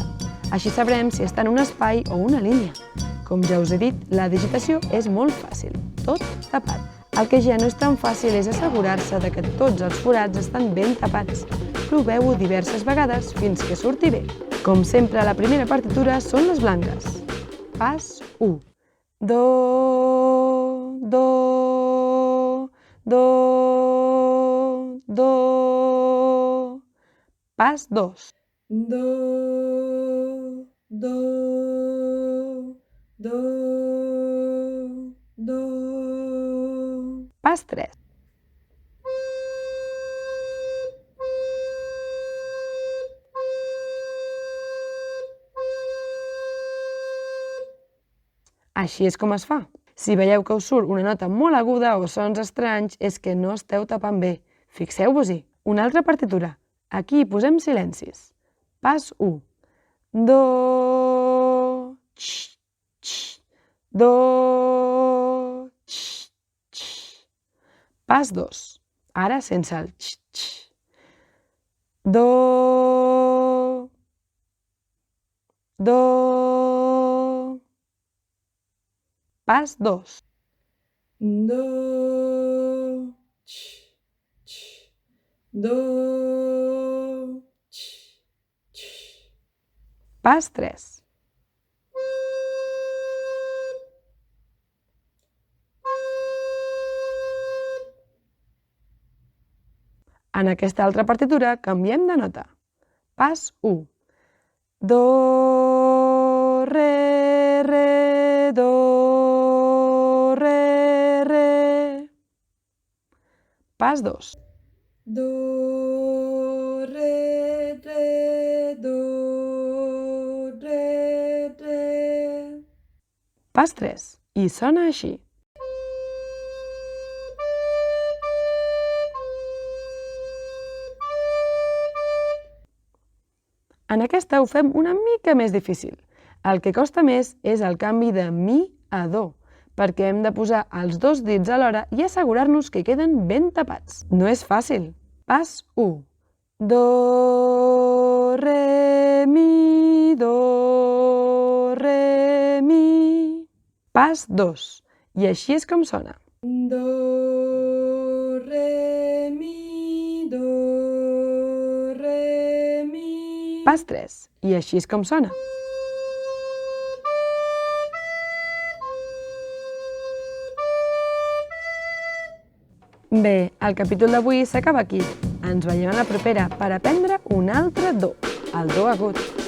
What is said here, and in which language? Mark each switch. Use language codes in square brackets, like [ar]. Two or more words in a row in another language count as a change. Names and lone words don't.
[ca] Així sabrem si està en un espai o una línia. Com ja us he dit, la digitació és molt fàcil, tot tapat. El que ja no és tan fàcil és assegurar-se de que tots els forats estan ben tapats. Proveu-ho diverses vegades fins que surti bé. Com sempre, la primera partitura són les blanques. Pas 1. Do, do, do, do. Pas 2. Do, do, do, do. Pas 3. Així és com es fa. Si veieu que us surt una nota molt aguda o sons estranys, és que no esteu tapant bé. Fixeu-vos-hi. Una altra partitura. Aquí posem silencis. Pas 1. Do, x, x, do, x, x. Pas 2. Ara sense el x, x. Do, do. Pas 2. Do, x, x, do, x, x. Pas 3. En aquesta altra partitura canviem de nota. Pas 1. Do, re, re, do, re, re. Pas 2. Do, re, re, do, re, re. Pas 3. I sona així. En aquesta ho fem una mica més difícil. El que costa més és el canvi de mi a do, perquè hem de posar els dos dits alhora i assegurar-nos que queden ben tapats. No és fàcil. Pas 1. Do, re, mi, do, re, mi. Pas 2. I així és com sona. Do, re, mi, do, re, mi. Pas 3. I així és com sona. Bé, el capítol d'avui s'acaba aquí. Ens veiem a la propera per aprendre un altre do, el do agut.